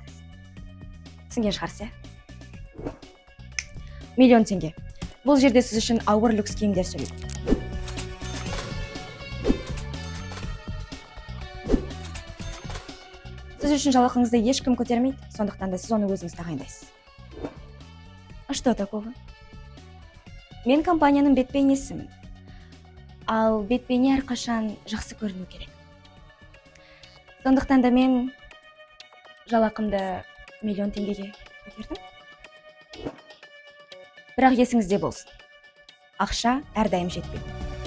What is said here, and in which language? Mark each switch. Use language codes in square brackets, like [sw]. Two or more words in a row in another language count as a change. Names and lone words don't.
[kk] Түсінген шығарсыз, иә? Миллион теңге. Бұл жерде сіз үшін ауыр люкс киімдер сөйлейді. Сіз үшін жалақыңызды ешкім көтермейді, сондықтан да сіз оны өзіңіз тағайындайсыз. [ru] А что такого? [kk] Мен компанияның бет-бейнесімін. Ал бет-бейне әрқашан жақсы көріну керек. Сондықтан да мен жалақымды миллион теңгеге көтердім. Бірақ есіңізде болсын. Ақша әрдайым жетпейді.